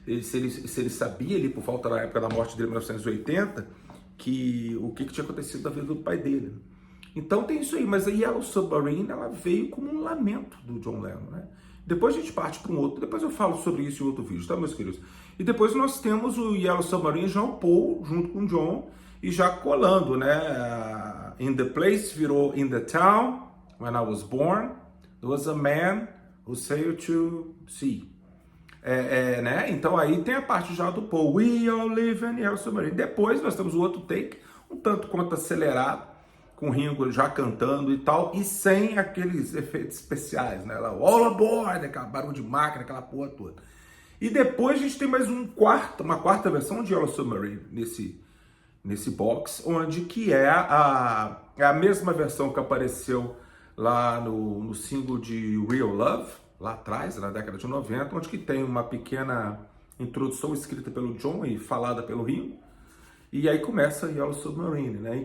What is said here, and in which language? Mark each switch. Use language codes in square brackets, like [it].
[pt] Se ele sabia ali, por falta da época da morte dele em 1980, o que tinha acontecido da vida do pai dele. Então tem isso aí, mas a Yellow Submarine, ela veio como um lamento do John Lennon, né? Depois a gente parte para um outro, depois eu falo sobre isso em outro vídeo, tá, meus queridos? E depois nós temos o Yellow Submarine, já o Paul, junto com o John, e já colando, né? [en] In the place virou In the town, when I was born. There was a man who sailed to sea. [pt] Né? Então aí tem a parte já do Paul. [en] We all live in Yellow Submarine. [pt] Depois nós temos o outro take, um tanto quanto acelerado, com o Ringo já cantando e tal, e sem aqueles efeitos especiais, né? Lá, all aboard, aquela barulho de máquina, aquela porra toda. E depois a gente tem mais uma quarta versão de Yellow Submarine nesse box, onde que é a mesma versão que apareceu lá no single de Real Love, lá atrás, na década de 90, onde que tem uma pequena introdução escrita pelo John e falada pelo Ringo, e aí começa Yellow Submarine, né?